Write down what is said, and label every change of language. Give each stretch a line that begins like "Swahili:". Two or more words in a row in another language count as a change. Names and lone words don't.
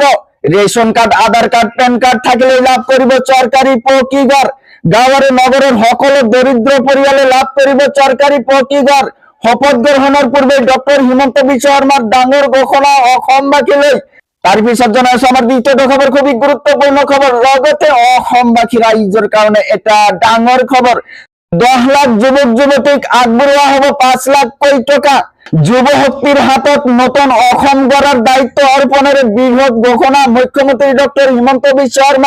Assamese: ৰেচন কাৰ্ড, আধাৰ কাৰ্ড, পেন কাৰ্ড থাকিলেই লাভ কৰিব চৰকাৰী পকীঘৰ। গাঁও আৰু নগৰৰ সকলো দৰিদ্ৰ পৰিয়ালে লাভ কৰিব চৰকাৰী পকীঘৰ। শপত গ্ৰহণৰ পূৰ্বে ডক্টৰ হিমন্ত বিশ্ব শৰ্মাৰ ডাঙৰ ঘোষণা অসমবাসীলৈ। তার পিছত জনাইছো আমার দ্বিতীয় খবর খুবই গুরুত্বপূর্ণ খবর। লগতে অসমবাসী রাইজৰ কাৰণে এটা ডাঙৰ খবৰ। 10 লাখ যুৱক যুৱতীক আগবঢ়োৱা হ'ব 5 লাখ কোটি টকা। যুৱ শক্তিৰ হাতত নতুন অসম গঢ়াৰ দায়িত্ব অৰ্পণেৰে বৃহৎ ঘোষণা মুখ্যমন্ত্ৰী ডক্টৰ হিমন্ত বিশ্ব শৰ্মাৰ।